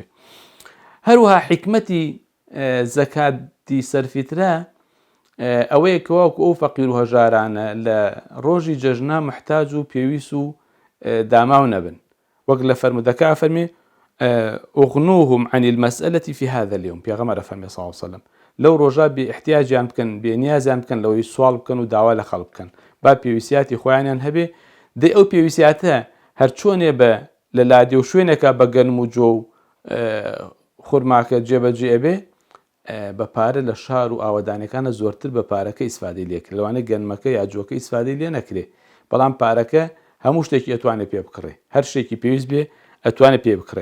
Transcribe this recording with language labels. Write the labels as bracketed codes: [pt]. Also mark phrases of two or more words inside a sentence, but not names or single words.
[ckb] هەروەها حیکمەتی زەکاتی سەرفیترە ئەوەیە کە واوکو ئەو فەقیر و هەژارانە لە ڕۆژی جەژنا محتاج و پێویست و داماو نەبن، وەک لە فەرمودەکە فەرمێ [ar] ئوغنوهم عن المسألة في هذا اليوم، [ckb] پێغەمبەر فەرمێ [ar] صلی الله عليه وسلم [ckb] لەو ڕۆژە بێ احتیاجیان بکەن، بێنیازیان بکەن لەوەی سوال بکەن و داوا لە خەڵک بکەن، با پێویستیاتی خۆیانیان هەبێ. دەی ئەو پێویستیاتە هەر چۆنێ بە لە لادێ و شوێنێکە بە گەنم و جۆ و خورماکە جێبەجێ ئەبێ بە پارە لە شار و ئاوەدانەکانە زۆرتر بە پارەکە ئیسفادەی لێکرێ، لەوانەیە گەنمەکە یا جۆکە ئیسفادەی لێ نەکرێ، بەڵام پارەکە هەموو شتێکی ئەتوانێت پێ بکڕێ، هەر شتێکی پێویست بێ ئەتوانێت پێ بکڕێ.